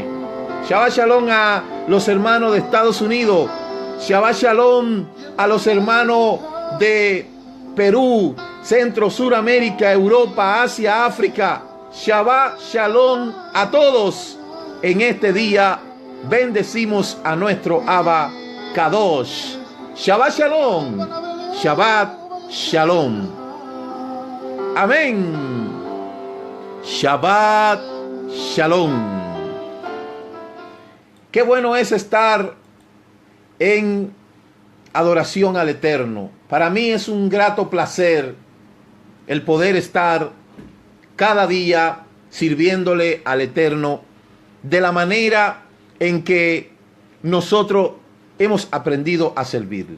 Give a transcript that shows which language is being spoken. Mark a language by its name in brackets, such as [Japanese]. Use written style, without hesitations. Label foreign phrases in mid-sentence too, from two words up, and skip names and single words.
[Hebrew] שבת שלום [Spanish] a los hermanos de Estados Unidos. [Hebrew] שבת שלום [Spanish] a los hermanos de Perú, Centro, Suramérica, Europa, Asia, África. [Hebrew] שבת שלום [Spanish] a todos. En este día bendecimos a nuestro [Hebrew] אבא קדוש. שבת שלום. שבת שלום. אמן. שבת שלום. [Spanish] Qué bueno es estar en adoración al Eterno. Para mí es un grato placer el poder estar cada día sirviéndole al Eterno de la manera en que nosotros hemos aprendido a servirle.